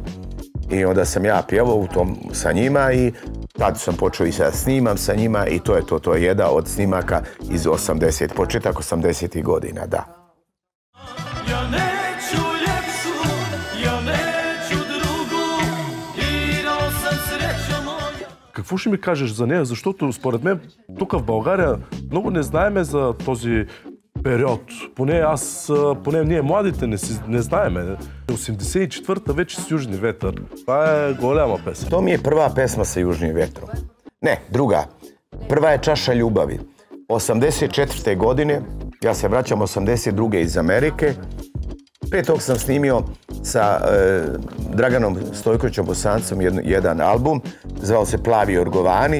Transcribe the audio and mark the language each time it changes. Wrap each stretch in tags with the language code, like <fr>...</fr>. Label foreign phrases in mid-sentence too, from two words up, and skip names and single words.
<sr>I onda sam ja pjevao sa njima i tad sam počeo i sad snimam sa njima i to je jedan od snimaka iz početak 80-ih godina, da. Ja neću ljepšu, ja neću drugu, igrao sam srećo moja.</sr> <bg>Какво ще ми кажеш за нея? Защото според мен тук в България много не знаеме за този период. Поне ние младите не знаеме. 84-та вече с Южни ветър. Това е голяма песен.</bg> <sr>To mi je prva pesma sa Južnim vetrom. Ne, druga. Prva je Čaša ljubavi. 84. godine, ja se vraćam 82. iz Amerike. 5. sam snimio sa Draganom Stojkovićem Bosancom jedan album, zvao se Plavi Orgovani.</sr>